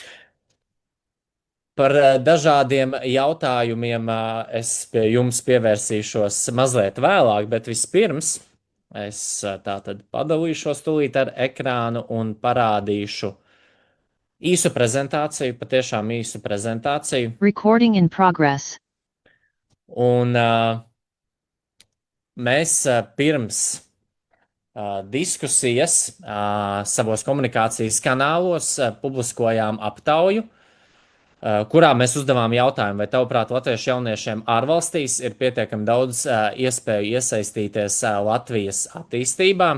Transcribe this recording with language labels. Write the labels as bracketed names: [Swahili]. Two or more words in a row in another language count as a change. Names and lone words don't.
[Latvian] Par dažādiem jautājumiem es pie jums pievērsīšos mazliet vēlāk, bet vispirms es tātad padalīšos tūlīt ar ekrānu un parādīšu īsu prezentāciju, patiešām īsu prezentāciju. [English] Recording in progress. [Latvian] Un mēs pirms diskusijas savos komunikācijas kanālos publiskojām aptauju, kurā mēs uzdevām jautājumu, vai tavuprāt latviešu jauniešiem ārvalstīs ir pietiekami daudz iespēju iesaistīties Latvijas attīstībā.